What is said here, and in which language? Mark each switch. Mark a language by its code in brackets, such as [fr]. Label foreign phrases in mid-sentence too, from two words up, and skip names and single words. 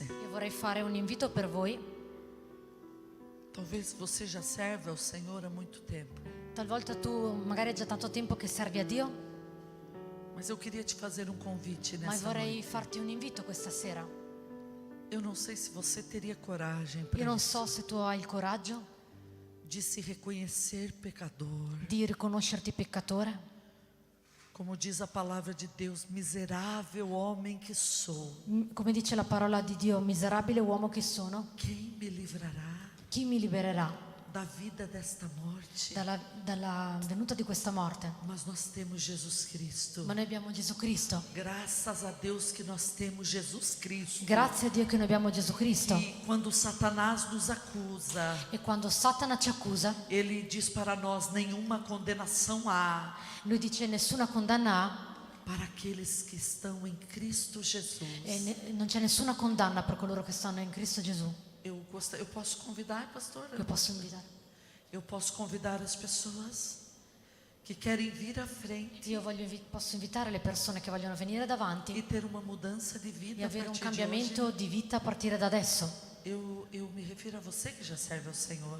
[it] Io vorrei fare un invito per voi. [pt] Talvez você já serve ao Senhor há muito tempo. [it] Talvolta tu magari è già tanto tempo che servi a Dio, [pt] Mas eu queria te fazer um convite [it] ma [pt] nessa [it] vorrei [pt] noite. [it] farti un invito questa sera. [pt] Eu não sei se você teria coragem [it] Io non [pt] para [it] so se tu hai il coraggio [pt] de se reconhecer pecador. [it] di riconoscerti peccatore. [pt] Como diz a palavra de Deus, miserável homem que sou, [it] Come dice la parola di Dio: miserabile uomo che sono, [pt] quem me livrará? [it] chi mi libererà? [pt] da vida desta morte. [it] dalla venuta di questa morte. [pt] Mas nós temos Jesus Cristo. [it] Ma noi abbiamo Gesù Cristo. [pt] Graças a Deus que nós temos Jesus Cristo. [it] Grazie a Dio che noi abbiamo Gesù Cristo. [pt] E quando Satanás nos acusa, [it] E quando Satana ci accusa, [pt] ele diz para nós: nenhuma condenação há [it] lui dice nessuna condanna ha [pt] para aqueles que estão em Cristo Jesus. [it] e non c'è nessuna condanna per coloro che stanno in Cristo Gesù. [pt] Eu posso convidar, pastora? [it] Io posso invitare. [pt] Eu posso convidar as pessoas que querem vir à frente [it] Io posso invitare le persone che vogliono venire davanti [pt] e ter uma mudança de [it] e [pt] vida a [it] avere un [pt] partir de [it] cambiamento [pt] hoje. [it] di vita a partire da adesso. [pt] Eu me refiro a você que já serve ao Senhor,